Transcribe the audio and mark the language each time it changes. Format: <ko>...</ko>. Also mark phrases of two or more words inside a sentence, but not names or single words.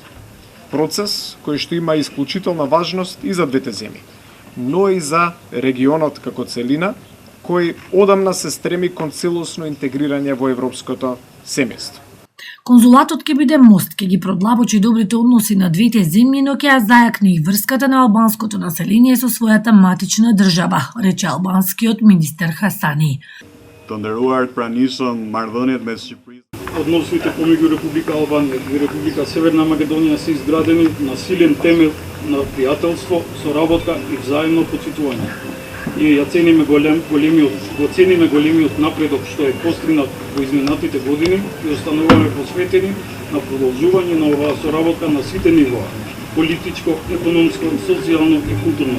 <mk>Процес кој што има исклучителна важност и за двете земји, но и за регионот како целина, кој одамна се стреми кон целосно интегрирање во европското семејство. Конзулатот ќе биде мост, ќе ги продлабочи добрите односи на двете земји, но ќе ја зајакне и врската на албанското население со својата матична држава, рече албанскиот министер Хасани.</mk> <sq>Të nderuar pranishëm marrëdhëniet mes Shqipërisë.</sq> <mk>Односите помеѓу Република Албанија и Република Северна Македонија се изградени на силен темел на пријателство, соработка и взаимно почитување. Ние ја цениме големиот напредок што е постигнат во изминатите години и остануваме посветени на продолжување на оваа соработка на сите нивоа: политичко, економско, социјално и културно.</mk>